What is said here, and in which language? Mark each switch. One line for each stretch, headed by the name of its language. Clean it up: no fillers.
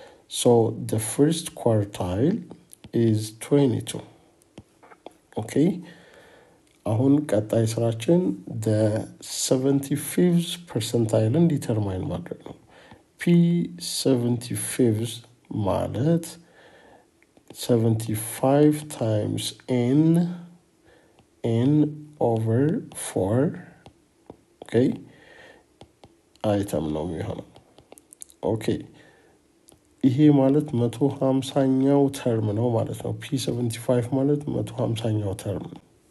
English: So the first quartile is 22. Okay.
Amharic: አሁን ቀጣይ ስራችን
English: the 75th percentile
Amharic: determine ማድረግ ነው. P75 ማለት 75 times n over 4 okay item ነው የሚሆነው okay ይሄ ማለት 150ኛው ተርም ነው ማለት ነው P75 ማለት 150ኛው ተርም ነው